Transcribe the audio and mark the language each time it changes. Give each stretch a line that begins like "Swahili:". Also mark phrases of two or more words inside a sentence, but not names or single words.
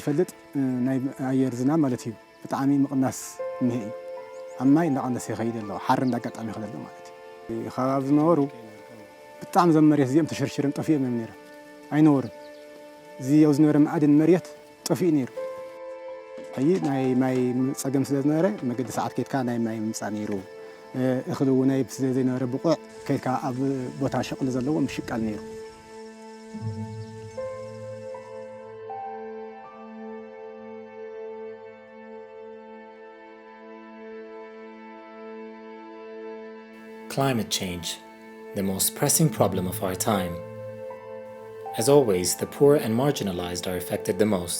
Tigrinya: ይፈልጥ ናይ ኣየር ዝናብ ማለት እዩ ብጣዕሚ ምቕናስ እኒሄ ኣብ ማይ እንዳቐነሰ ይኸይድ ኣሎ ሓር እንዳጋጣሚ ይኸይድ ኣሎ ማለት እዩ ከባቢ ዝነበሩ ብጣዕሚ ዘም መሬት እዚኦም ተሸርሽረን ጠፊኦም እዮም ነይሮም ኣይነበሩን እዚ ኣብ ዝነበረ ማዕድን መሬት ጠፊኡ ነይሩ ሕጂ ናይ ማይ ፀገም ስለ ዝነበረ መገዲ ሰዓት ከይድካ ናይ ማይ ምምፃእ ነይሩ እኽሊ እውን ስለ ዘይነበረ ብቑዕ ከይድካ ኣብ ቦታ ሸቕሊ ዘለዎ ምሽቃል ነይሩ
English: Climate change, the most pressing problem of our time. As always, the poor and marginalized are affected the most.